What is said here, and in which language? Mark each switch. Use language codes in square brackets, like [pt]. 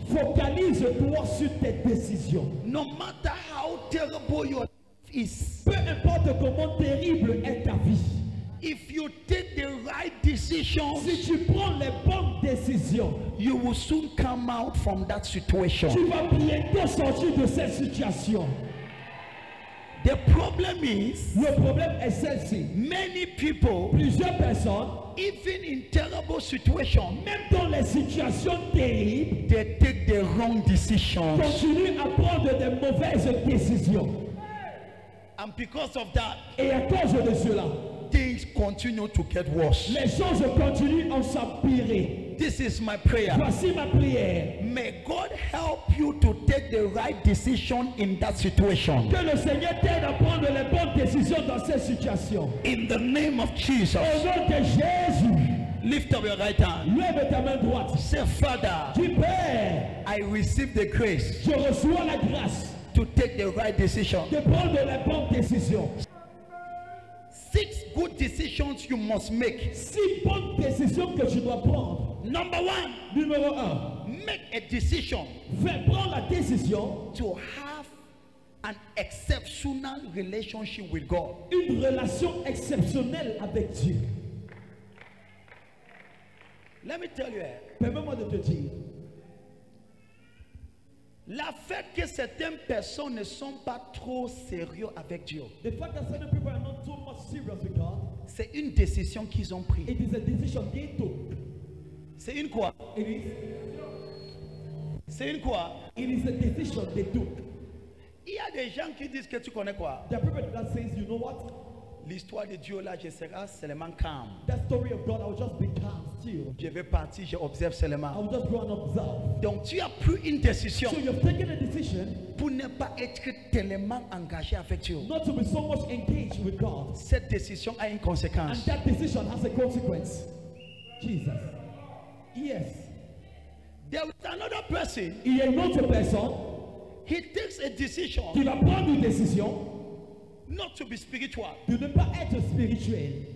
[fr] Focalise-toi sur tes décisions. [en] No matter how terrible your life is, [fr] Peu importe comment terrible est ta vie. [en] if you take the right decisions, [fr] Si tu prends les bonnes décisions, [en] you will soon come out from that situation. [fr] tu vas bientôt sortir de cette situation. [en] The problem is, [fr] Le problème est celle-ci. [en] many people, [fr] Plusieurs personnes, [en] even in terrible situations, [fr] même dans les situations terribles, [en] they take the wrong decisions. [fr] continuent à prendre de mauvaises décisions. [en] And because of that, [fr] Et à cause de cela, [en] things continue to get worse. [fr] les choses continuent à s'empirer. [en] This is my prayer. [fr] Voici ma prière. [en] May God help you to take the right decision in that situation. [fr] Que le Seigneur t'aide à prendre les bonnes décisions dans cette situation. [en] In the name of Jesus, [fr] Au nom de Jésus, [en] lift up your right hand. [fr] lève ta main droite. [en] Say, Father, [fr] Dis Père, [en] I receive the grace [fr] je reçois la grâce [en] to take the right decision. [fr] de prendre les bonnes décisions. [en] 6 good decisions you must make. [fr] 6 bonnes décisions que tu dois prendre. [en] Number 1, [fr] Numéro 1, [en] make a decision [fr] prends la décision [en] to have an exceptional relationship with God. [fr] une relation exceptionnelle avec Dieu. [en] Let me tell you, [fr] Permets-moi de te dire, la fait que certaines personnes ne sont pas trop sérieux avec Dieu, [en] the fact that certain people are not too much serious with God, [fr] c'est une décision qu'ils ont prise. [en] it is a decision they took. [fr] C'est une quoi? [en] It is [fr] C'est une quoi? [en] a decision they took. [fr] Il y a des gens qui disent que tu connais quoi? [en] There are people that says, you know what? [fr] L'histoire de Dieu là, je serai seulement calme. [en] That story of God, I will just be calm still. [fr] Je vais partir, je observe [en] I [fr] seulement. [en] will just go and observe. [fr] Donc tu as pris une décision [en] So you've taken a decision [fr] pour ne pas être tellement engagé avec Dieu. [en] not to be so much engaged with God. [fr] Cette décision a une [en] And [fr] conséquence. [en] that decision has a consequence. Jesus. Yes. There is another person, [fr] Il y a une autre personne [en] he takes a decision [fr] qui va prendre une décision [en] not to be spiritual. [fr] de ne pas être spirituel.